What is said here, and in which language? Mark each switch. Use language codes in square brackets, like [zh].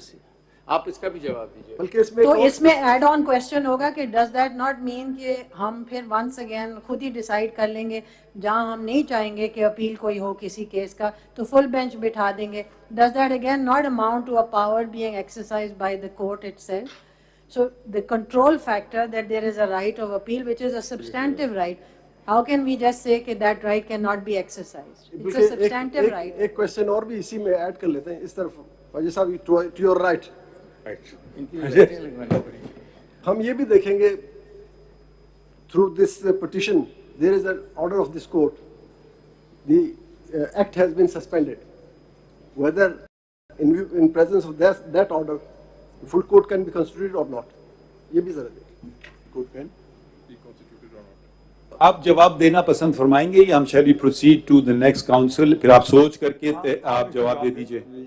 [ur] بس آپ اس کا بھی جواب دیجیے. بلکہ اس میں ایڈ آن کوشچن ہوگا کہ [en] does that not mean [ur] کہ ہم پھر [en] once again [ur] خود ہی ڈیسائیڈ کر لیں گے, جہاں ہم نہیں چاہیں گے کہ اپیل کوئی ہو کسی کیس کا تو فل بینچ بٹھا دیں گے. [en] Does that again not amount to a power being exercised by the court itself. So the control factor that there is a right of appeal, which is a substantive right, how can we just say that that right cannot be exercised? It's a substantive right. [ur] ایک question اور بھی اسی میں add کر لیتے ہیں اس طرف. [en] فاجی صاحب, to your right. [ur] ہم یہ بھی دیکھیں گے [en] through this petition there is an order of this court, the act has been suspended. Whether in presence of that order the full court can be constituted or not, [ur] یہ بھی ذرا دیکھیں. [en] Court can be constituted or not. [ur] آپ جواب دینا پسند فرمائیں گے یا ہم [en] shall we proceed to the next council, [ur] پھر آپ سوچ کر کے آپ جواب دے دیجئے.